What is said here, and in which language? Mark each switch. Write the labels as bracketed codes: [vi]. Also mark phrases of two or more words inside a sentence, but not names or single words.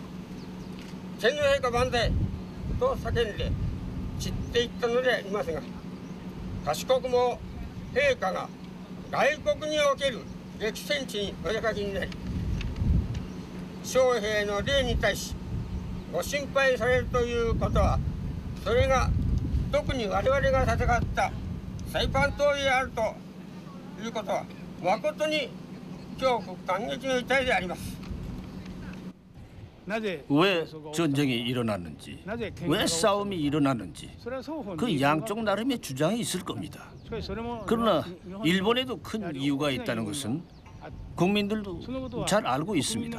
[ja] 天皇陛下万歳と叫んで散っていったのでありますが、賢くも陛下が外国における激戦地にお出かけになり、将兵の霊に対しご心配されるということは、それが特に我々が戦ったサイパン島であるということは誠に恐怖感激の事態であります。 [ko] 왜 전쟁이 일어났는지, 왜 싸움이 일어났는지 그 양쪽 나름의 주장이 있을 겁니다. 그러나 일본에도 큰 이유가 있다는 것은 국민들도 잘 알고 있습니다.